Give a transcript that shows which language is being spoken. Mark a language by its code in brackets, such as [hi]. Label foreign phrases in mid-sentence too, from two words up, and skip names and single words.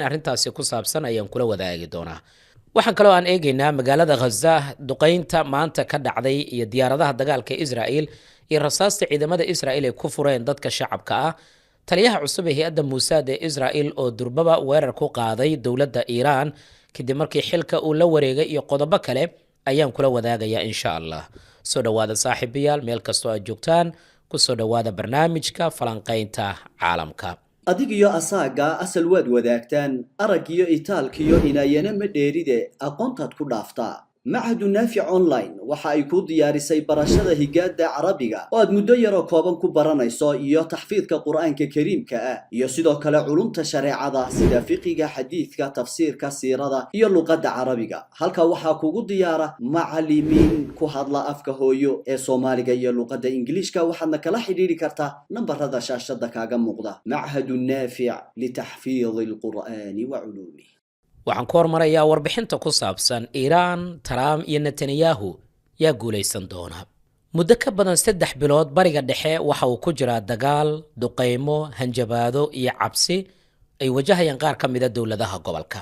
[so] arrintaasi ku saabsan ayaan kula wadaagi doonaa waxaan kaloo aan eegaynaa magaalada Gaza duqeynta maanta ka dhacday iyo diyaaradaha dagaalka Israa'iil iyo rasaasta ciidamada Israa'iil ay ku fureen dadka shacabka ah taliyaha cusub ee hay'adda Mossad ee Israa'iil oo durbaba weerar ku qaaday dawladda Iran kadib markii xilka uu la wareegay iyo qodobo kale ayaan kula wadaagayaa [ar] إن شاء الله [so] soo dhawaada saaxiibayaal meel kastoo aad joogtaan ku soo dhawaada barnaamijka falanqaynta caalamka adig iyo asaaga asal waad wadaagtaan arag iyo itaalka iyo inaayana ma dheeride aqoontaad ku dhaaftaa معهد نافع أونلاين waxa ay ku diyaarisay barashada higaada Carabiga oo aad muddo yar oo kooban ku baranayso iyo taxfiidka Quraanka Kariimka ah iyo sidoo kale culumta shariicada sida fiqiga xadiidka tafsiirka siirada iyo luqadda Carabiga halka waxa kugu diyaara macallimiin ku hadla afka hooyo ee Soomaaliga iyo luqadda Ingiriiska waxaadna kala xiriiri kartaa nambarada shaashada kaaga muuqda معهد نافع لتحفيظ القرآن وعلومه waxaan ku hormarayaa warbixinta ku saabsan Iran, Trump iyo Netanyahu yaa guuleysan doona. Muddo ka badan 3 bilood bariga dhexe waxa uu ku jiraa dagaal, duqeymo, hanjabaado iyo cabsi ay wajahayaan qaar ka mid ah dawladaha gobolka.